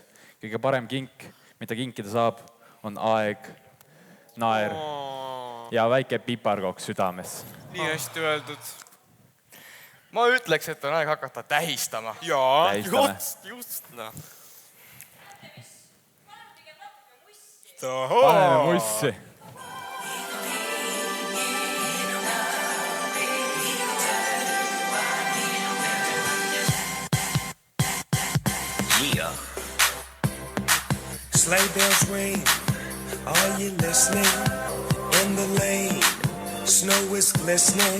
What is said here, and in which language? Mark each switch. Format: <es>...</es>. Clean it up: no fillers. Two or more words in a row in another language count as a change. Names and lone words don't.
<et>Kõige parem kink, mida kinkida saab, on aeg, naer ja väike piparkoks südames. Nii hästi öeldud. Ma ütleks, et on aeg hakata tähistama. Jaa, just. Paneme mussi. Yeah.</et> <en>Sleigh bells ring. Are you listening? In the lane, snow is glistening.</en>